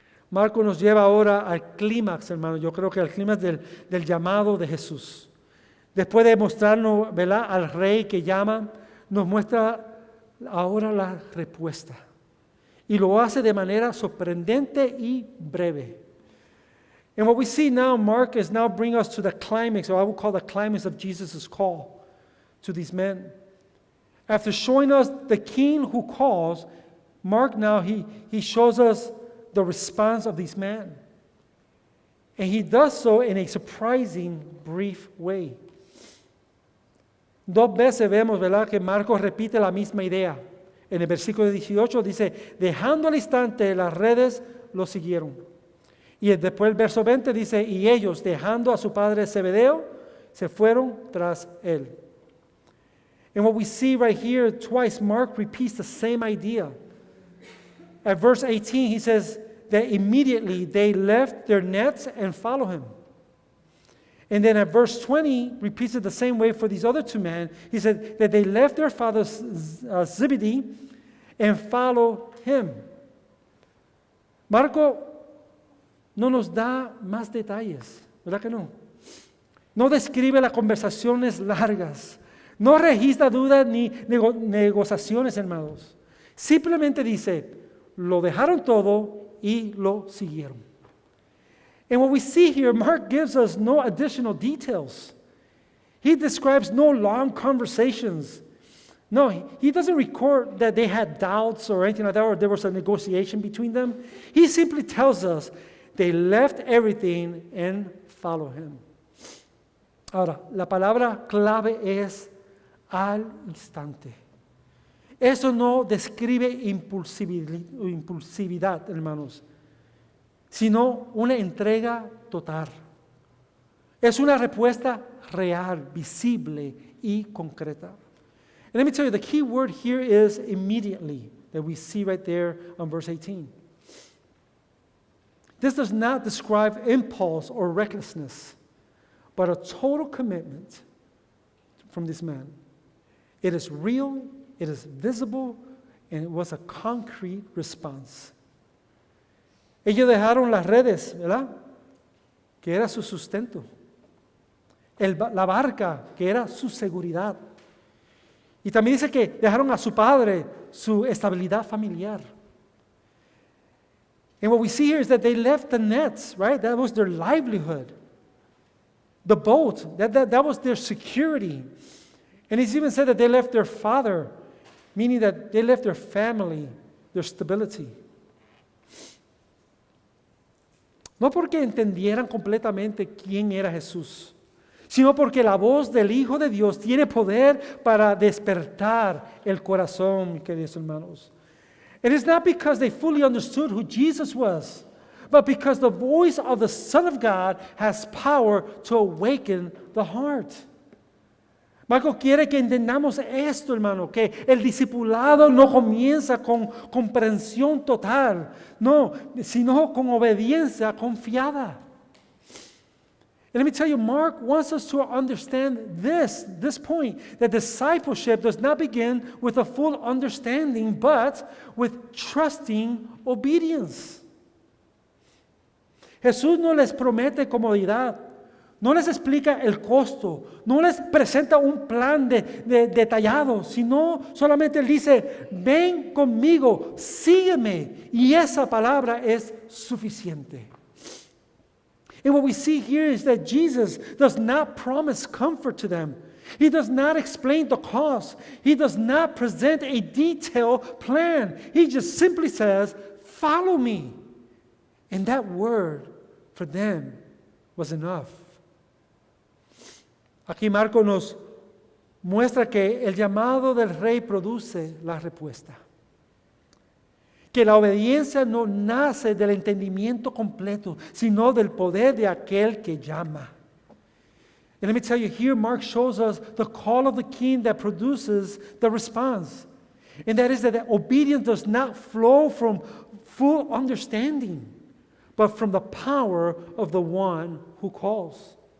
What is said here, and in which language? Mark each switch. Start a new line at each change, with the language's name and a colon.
Spanish: Marco nos lleva ahora al clímax, hermano. Yo creo que al clímax del llamado de Jesús. Después de mostrarnos, ¿verdad?, al rey que llama, nos muestra ahora la respuesta. Y lo hace de manera sorprendente y breve.
English: And what we see now, Mark is now bringing us to the climax, or I would call the climax of Jesus' call to these men. After showing us the king who calls, Mark now, he shows us the response of these men. And he does so in a surprising, brief way.
Spanish: Dos veces vemos, ¿verdad?, que Marcos repite la misma idea. En el versículo 18 dice, dejando al instante las redes, lo siguieron. Y después el verso 20 dice, y ellos, dejando a su padre Zebedeo, se fueron tras él.
English: And what we see right here, twice, Mark repeats the same idea. At verse 18, he says that immediately they left their nets and followed him. And then at verse 20, repeats it the same way for these other two men. He said that they left their father Zebedee and followed him.
Spanish: Marco no nos da más detalles, ¿verdad que no? No describe las conversaciones largas. No registra dudas ni negociaciones, hermanos. Simplemente dice, lo dejaron todo y lo siguieron.
English: And what we see here, Mark gives us no additional details. He describes no long conversations. No, he doesn't record that they had doubts or anything like that, or there was a negotiation between them. He simply tells us they left everything and followed him.
Spanish: Ahora, la palabra clave es al instante. Eso no describe impulsividad, hermanos, sino una entrega total. Es una respuesta real, visible y concreta.
English: And let me tell you, the key word here is immediately, that we see right there on verse 18. This does not describe impulse or recklessness, but a total commitment from this man. It is real, it is visible, and it was a concrete response.
Spanish: Ellos dejaron las redes, ¿verdad? Que era su sustento. La barca, que era su seguridad. Y también dice que dejaron a su padre su estabilidad familiar.
English: And what we see here is that they left the nets, right? That was their livelihood. The boat, that was their security. And it's even said that they left their father, meaning that they left their family, their stability.
Spanish: No porque entendieran completamente quién era Jesús, sino porque la voz del Hijo de Dios tiene poder para despertar el corazón, queridos hermanos.
English: It is not because they fully understood who Jesus was, but because the voice of the Son of God has power to awaken the heart.
Spanish: Marco quiere que entendamos esto, hermano, que el discipulado no comienza con comprensión total, no, sino con obediencia confiada.
English: And let me tell you, Mark wants us to understand this point, that discipleship does not begin with a full understanding, but with trusting obedience.
Spanish: Jesús no les promete comodidad, no les explica el costo, no les presenta un plan detallado, sino solamente él dice, ven conmigo, sígueme, y esa palabra es suficiente.
English: And what we see here is that Jesus does not promise comfort to them. He does not explain the cost. He does not present a detailed plan. He just simply says, follow me. And that word for them was enough.
Spanish: Aquí Marco nos muestra que el llamado del rey produce la respuesta. Que la obediencia no nace del entendimiento completo, sino del poder de aquel que llama.
English: And let me tell you, here Mark shows us the call of the king that produces the response. And that is that obedience does not flow from full understanding, but from the power of the one who calls.